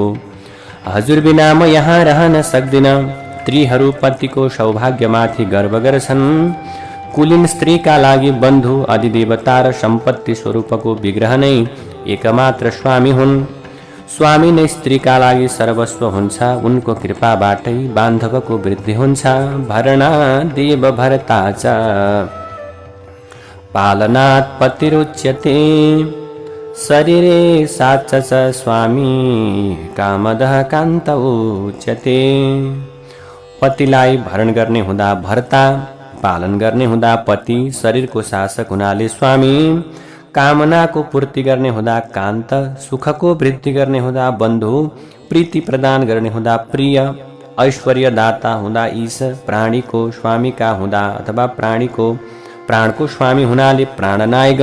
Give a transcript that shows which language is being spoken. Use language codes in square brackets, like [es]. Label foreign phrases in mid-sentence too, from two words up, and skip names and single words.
[ne] हजुर बिना म यहाँ रहन सक्दिन। स्त्रीहरू पतिको सौभाग्यमाथि गर्व गर्छन्। कुलीन स्त्रीका लागि बन्धु अधिदेवता र सम्पत्ति स्वरूपको विग्रह नै एकमात्र स्वामी हुन्। स्वामी नै स्त्रीका लागि सर्वस्व हुन्छ। उनको कृपाबाटै बान्धवको वृद्धि हुन्छ। [sa] भरणा देव भरता च पालनात् पतिरुच्यते। शरीरे साच च स्वामी कामदः कान्त उच्यते। [ne] पतिलाई भरण गर्ने हुँदा भर्ता, पालन गर्ने हुँदा पति, शरीरको शासक हुनाले स्वामी, कामनाको पूर्ति गर्ने हुँदा कान्त, सुखको वृद्धि गर्ने हुँदा बन्धु, प्रीति प्रदान गर्ने हुँदा प्रिय, ऐश्वर्य दाता हुँदा ईश, प्राणीको स्वामीका हुँदा अथवा प्राणको स्वामी हुनाले प्राणनायक।